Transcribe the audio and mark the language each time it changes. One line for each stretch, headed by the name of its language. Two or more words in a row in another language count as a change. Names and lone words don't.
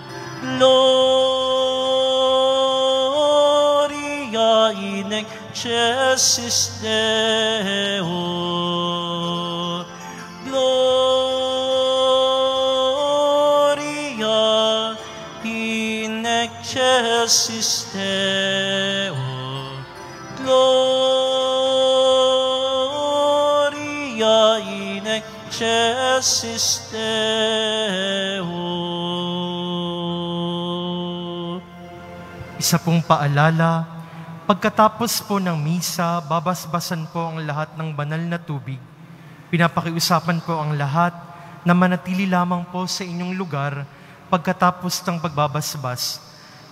Latin: Gloria in excelsis Deo, Gloria in excelsis Deo, Gloria in excelsis Deo.
Filipino: Isa pong paalala, pagkatapos po ng misa, babasbasan po ang lahat ng banal na tubig. Pinapakiusapan po ang lahat na manatili lamang po sa inyong lugar pagkatapos ng pagbabasbas.